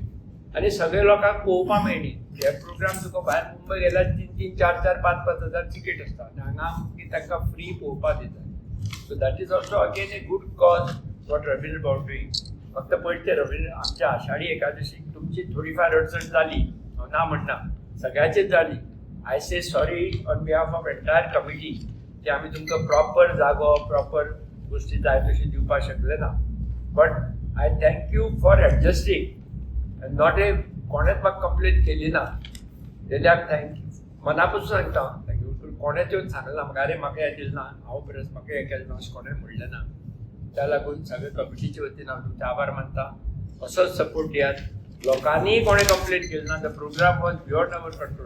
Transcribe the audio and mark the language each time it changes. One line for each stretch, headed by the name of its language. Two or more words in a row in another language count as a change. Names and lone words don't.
Konkani: आनी सगळे लोकांक पळोवपाक मेळटली. हे प्रोग्राम तुका भायर मुंबय गेल्यार 3-3, 4-4, 5-5 हजार तिकेट आसता आनी हांगा तांकां फ्री पळोवपाक दितात.
English: So that is also again a good cause what Ravindra Bhau doing.
Konkani: फक्त पळय ते रवींद्र आमच्या आषाढी एकादशीक तुमची थोडीफार अडचण जाली, हांव ना म्हणना, सगळ्याचीच जाली.
English: I say sorry on behalf of entire committee
Konkani: की आमी तुमकां प्रॉपर जागो, प्रॉपर गोष्टी जाय तशी दिवपाक शकले ना.
English: But I thank you for adjusting. not a
Konkani: कोणेच म्हाका कंप्लेन केली ना जाल्यार थँक्यू, मनापासून सांगता थँक्यू. कोणेच येवन सांगलें ना म्हाका, अरे म्हाका हें दिलें ना, हांव परस म्हाका हें केलें ना, अशें कोणें म्हणलें ना. त्या लागून सगळे कमिटीचे वतीन हांव तुमचे आभार मानता. असोच सपोर्ट दियात. लोकांनी कोणें कंप्लेन केली ना.
English: The program was beyond our control.